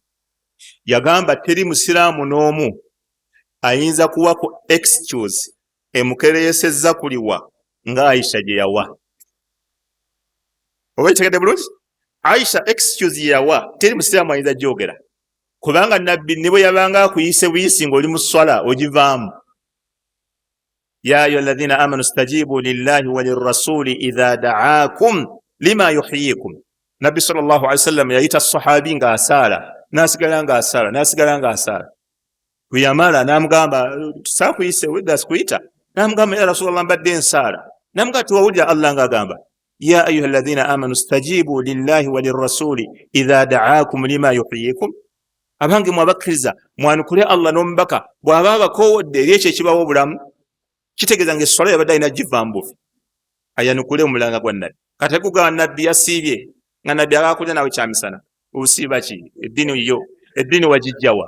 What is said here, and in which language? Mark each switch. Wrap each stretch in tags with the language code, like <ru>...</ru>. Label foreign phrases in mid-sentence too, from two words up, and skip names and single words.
<lg>Yagamba teri musiraamu n'omu ayinza kuwako excuse emukereyesezza kuliwa nga Aisha gye yawa. Oba kitegedde bulungi? Aisha excuse ye yawa teri musiraamu ayinza gyogera, kubanga nabbi ne bwe yabanga akuyise buyisi ng'oli mu swala ogivaamu.</lg> <ar>يا أيها الذين آمنوا استجيبوا لله وللرسول إذا دعاكم لما يحييكم.</ar> <lg>Nabbi</lg> <ar>صلى الله عليه وسلم</ar> <lg>yayita sahabi nga asaala, nasigala nga asaala, nasigala nga asaala. Bwe yamala n'amugamba saakuyise wedda sikuyita, n'amugamba</lg> <ar>يا رسول الله</ar> <lg>mbadde nsaala. N'amugamba tiwawulira Allah ng'agamba</lg> <ar>يا أيها الذين آمنوا استجيبوا لله وللرسول إذا دعاكم لما يحييكم.</ar> <lg>Abange mwabakkiriza mwanukule Allah n'omubaka bw'aba abakoowodde eri ekyo ekibawa obulamu. Kitegeeza ng'esswala yabadde alina givambufu ayanukule omulanga gwa nabbi. Kati kugamba nabbi yasiibye nga nabbi akakulya nawe kyamisana, obusiiba ki? Eddiini wagijjawa?</lg>